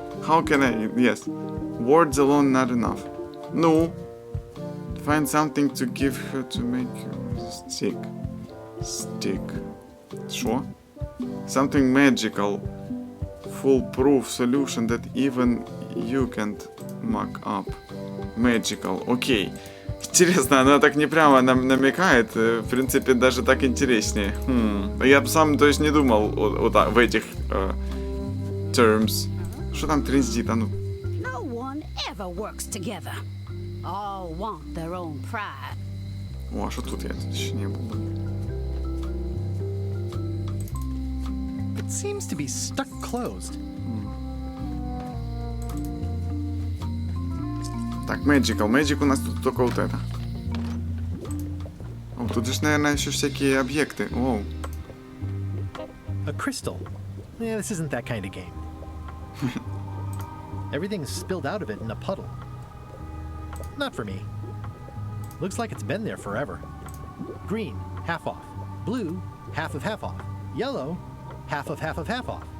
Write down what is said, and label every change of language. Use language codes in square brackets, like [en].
[en] How can I? Yes. Words alone not enough. No. Find something to give her to make you stick. Stick. Что? Something magical. Foolproof solution that even you can't mock up. Magical. Окей. [ru] Интересно, она так не прямо намекает. В принципе, даже так интереснее. Я бы сам, то есть, не думал в этих terms. Что там трендит, а ну? [en] No one ever works together. All want their own pride. [ru] О, а что тут я тут еще не был? [en] It seems to be stuck closed. [ru] Так, magical. Magic у нас тут только вот это. О, тут же, наверное, еще всякие объекты. Оу. [en] A crystal. Yeah, this isn't that kind of game. Everything's spilled out of it in a puddle. Not for me. Looks like it's been there forever. Green, half off. Blue, half of half off. Yellow, half of half of half off.